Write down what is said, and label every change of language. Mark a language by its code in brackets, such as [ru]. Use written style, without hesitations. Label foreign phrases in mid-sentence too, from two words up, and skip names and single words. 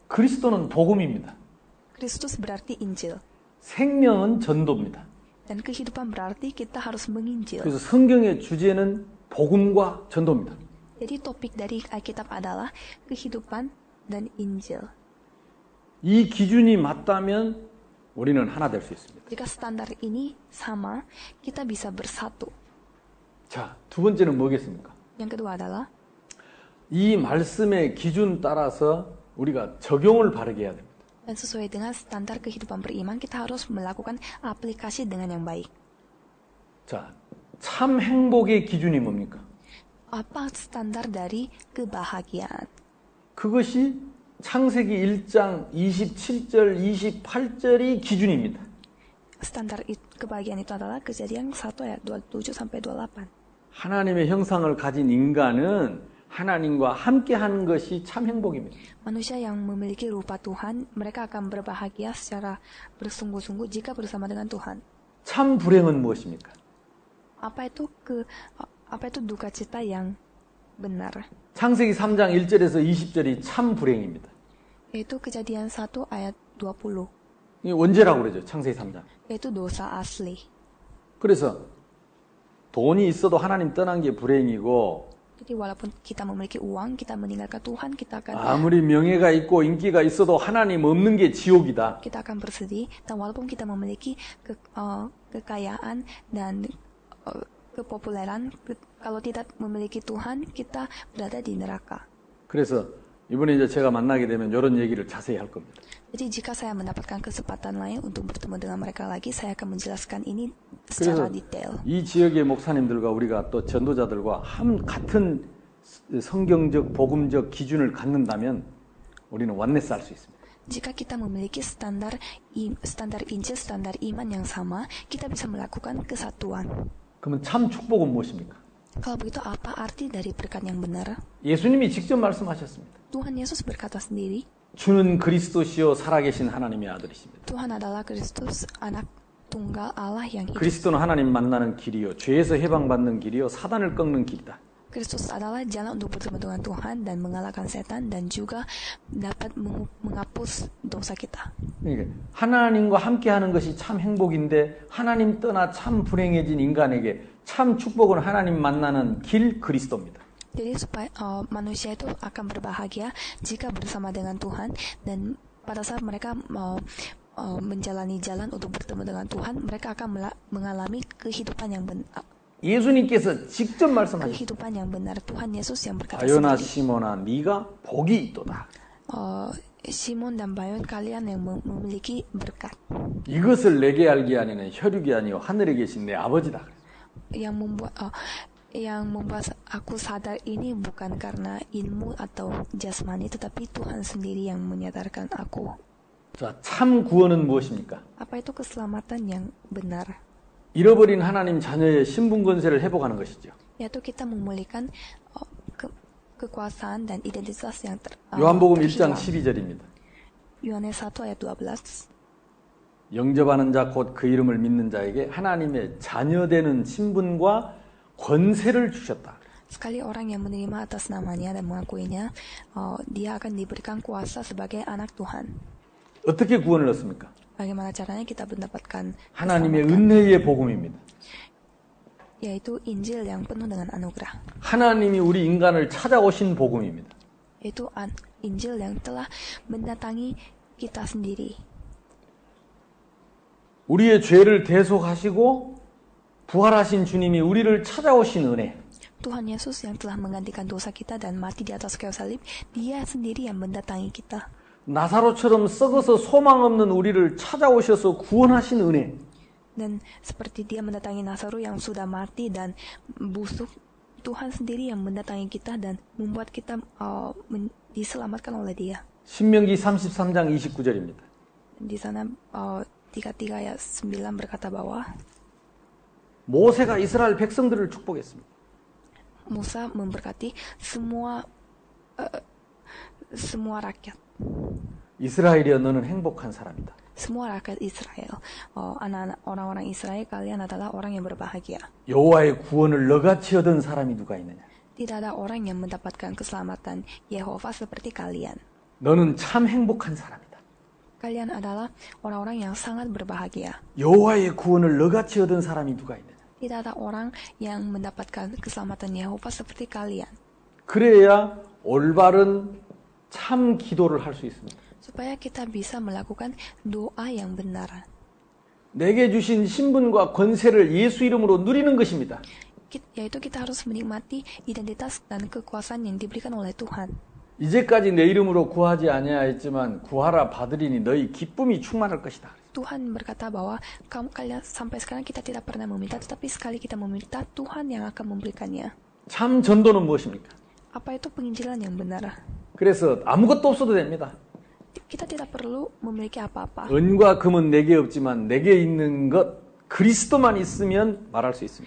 [ko] 그리스도는 복음입니다. [id] Kristus berarti Injil. [ko] 생명은 전도입니다. [id] Dan kehidupan berarti kita harus menginjil. [ko] 그래서 성경의 주제는 복음과 전도입니다. [id] Jadi topik dari Alkitab adalah kehidupan dan Injil. [ko] 이 기준이 맞다면 우리는 하나 될 수 있습니다. [id] Jika standar ini sama, kita bisa bersatu. [ko] 자, 두 번째는 뭐겠습니까? [id] Yang kedua adalah [ko] 이 말씀의 기준 따라서 우리가 적용을 바르게 해야 됩니다. [id] dan sesuai dengan standar kehidupan beriman, kita harus melakukan aplikasi dengan yang baik. [ko] 자, 참 행복의 기준이 뭡니까? [id] Apa standar dari kebahagiaan? [ko] 그것이 창세기 1장 27절, 28절이 기준입니다. [id] Standar kebahagiaan itu adalah Kejadian 1 ayat 27 sampai 28. [ko] 하나님의 형상을 가진 인간은 하나님과 함께하는 것이 참 행복입니다. [id] Manusia yang memiliki rupa Tuhan, mereka akan berbahagia secara bersungguh-sungguh jika bersama dengan Tuhan. [ko] 참 불행은 무엇입니까? [id] Apa itu duka cita yang benar? [ko] 창세기 3장 1절에서 20절이 참 불행입니다. [id] Yaitu Kejadian 1 ayat 20. [ko] 이게 원죄라고 그러죠. 창세기 3장. [id] Yaitu dosa asli. [ko] 그래서 돈이 있어도 하나님 떠난 게 불행이고 [id] Jadi walaupun kita memiliki uang, kita meninggalkan Tuhan, kita akan [ko] 아무리 명예가 있고 인기가 있어도 하나님 없는 게 지옥이다. [id] kita akan bersedih. Dan walaupun kita memiliki kekayaan dan kepopuleran, kalau tidak memiliki Tuhan, kita berada di neraka. [ko] 그래서 이번에 이제 제가 만나게 되면 이런 얘기를 자세히 할 겁니다. [id] Jadi jika saya mendapatkan kesempatan lain untuk bertemu dengan mereka lagi, saya akan menjelaskan ini secara detail. [ko] 이 지역의 목사님들과 우리가 또 전도자들과 같은 성경적 복음적 기준을 갖는다면 우리는 완네스 할 수 있습니다. [id] Jika kita memiliki standar Injil, standar iman yang sama, kita bisa melakukan kesatuan. [ko] 그러면 참 축복은 무엇입니까? [id] Kalau begitu, apa arti dari berkat yang benar? [ko] 예수님이 직접 말씀하셨습니다. [id] Tuhan Yesus berkata sendiri, [ko] 주는 그리스도시요 살아계신 하나님의 아들이십니다. [id] Tuhan adalah Kristus, anak tunggal Allah yang hidup. [ko] 그리스도는 하나님 만나는 길이요 죄에서 해방받는 길이요 사단을 꺾는 길이다. [id] Kristus adalah jalan untuk bertemu dengan Tuhan dan mengalahkan setan dan juga dapat menghapus dosa kita. [ko] 그러니까 하나님과 함께하는 것이 참 행복인데 하나님 떠나 참 불행해진 인간에게 참 축복은 하나님 만나는 길 그리스도입니다. [id] Jadi supaya manusia itu akan berbahagia jika bersama dengan Tuhan, dan pada saat mereka menjalani jalan untuk bertemu dengan Tuhan, mereka akan mengalami kehidupan yang benar. [ko] 예수님께서 직접 말씀하셨습니다. [id] kehidupan yang benar. Tuhan Yesus yang berkata [ko] 바요나 [id] sendiri, [ko] 시몬아 네가 복이 있도다. [id] Simon dan Bayon, kalian yang memiliki berkat. [ko] 이것을 내게 알게 하니는 혈육이 아니요 하늘에 계신 내 아버지다. [id] Yang membuat aku sadar ini bukan karena ilmu atau jasmani, tetapi Tuhan sendiri yang menyadarkan aku. [ko] 자, 참 구원은 무엇입니까? [id] Apa itu keselamatan yang benar? [ko] 잃어버린 하나님 자녀의 신분 권세를 회복하는 것이죠. [id] Yaitu kita memulihkan kekuasaan dan identitas yang [ko] 요한복음 1장 [id] terhilang. [ko] 12절입니다. [id] Yohanes 1 ayat 12. [ko] 영접하는 자 곧 그 이름을 믿는 자에게 하나님의 자녀되는 신분과 권세를 주셨다. [id] Sekali orang yang menerima atas namanya dan mengakuinya, dia akan diberikan kuasa sebagai anak Tuhan. [ko] 어떻게 구원을 얻습니까? [id] Bagaimana caranya kita mendapatkan [ko] 하나님의 [id] keselamatan? [ko] 은혜의 복음입니다. [id] Yaitu Injil yang penuh dengan anugerah. [ko] 하나님이 우리 인간을 찾아오신 복음입니다. [id] Yaitu Injil yang telah mendatangi kita sendiri. [ko] 우리의 죄를 대속하시고 부활하신 주님이 우리를 찾아오신 은혜. [id] Tuhan Yesus yang telah menggantikan dosa kita dan mati di atas kayu salib, Dia sendiri yang mendatangi kita. [ko] 나사로처럼 썩어서 소망 없는 우리를 찾아오셔서 구원하신 은혜. [id] Dan seperti Dia mendatangi Nasaro yang sudah mati dan busuk, Tuhan sendiri yang mendatangi kita dan membuat kita diselamatkan oleh Dia. [ko] 신명기 33장 29절입니다. [id] Di sana 33 ayat 9 berkata bahwa [ko] 모세가 이스라엘 백성들을 축복했습니다. [id] Musa memberkati semua semua rakyat. [ko] 이스라엘이여 너는 행복한 사람이다. [id] Semua rakyat Israel, anak-anak orang-orang Israel, kalian adalah orang yang berbahagia. [ko] 여호와의 구원을 너같이 얻은 사람이 누가 있느냐? [id] Tidak ada orang yang mendapatkan keselamatan Yehova seperti kalian. [ko] 너는 참 행복한 사람이다. [id] Kalian adalah orang-orang yang sangat berbahagia. [ko] 여호와의 구원을 너같이 얻은 사람이 누가 있느냐? [id] Tidak ada orang yang mendapatkan keselamatan Yehova seperti kalian. [ko] 그래야 올바른 참 기도를 할 수 있습니다. [id] Supaya kita bisa melakukan doa yang benar. [ko] 내게 주신 신분과 권세를 예수 이름으로 누리는 것입니다. [id] Yaitu kita harus menikmati identitas dan kekuasaan yang diberikan oleh Tuhan. [ko] 이제까지 내 이름으로 구하지 아니하였지만 구하라 받으리니 너희 기쁨이 충만할 것이다. [id] Tuhan berkata bahwa kalian sampai sekarang kita tidak pernah meminta, tetapi sekali kita meminta, Tuhan yang akan memberikannya. [ko] 참 전도는 무엇입니까? [id] Apa itu penginjilan yang benar? [ko] 그래서 아무것도 없어도 됩니다. [id] Kita tidak perlu memiliki apa-apa. [ko] 은과 금은 내게 없지만 내게 있는 것 그리스도만 있으면 말할 수 있습니다.